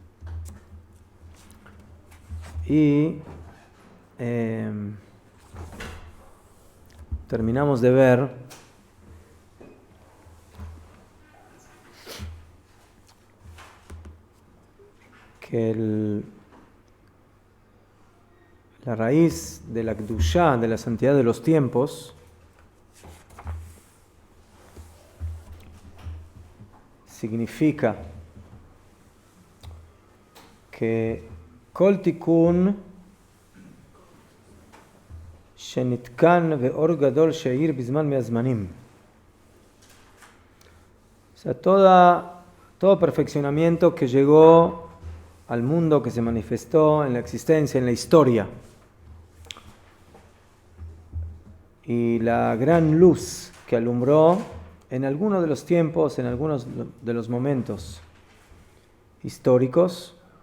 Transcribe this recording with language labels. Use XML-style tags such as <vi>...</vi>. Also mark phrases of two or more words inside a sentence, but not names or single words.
<es>y terminamos de ver que la raíz de la Kedushá, de la santidad de los tiempos, significa que</es> <he>כל תיקון שנתקן ואור גדול שאיר בזמן מהזמנים.</he> <es>O sea, todo perfeccionamiento que llegó al mundo, que se manifestó en la existencia, en la historia, y la gran luz que alumbró en algunos de los tiempos, en algunos de los momentos históricos,</es>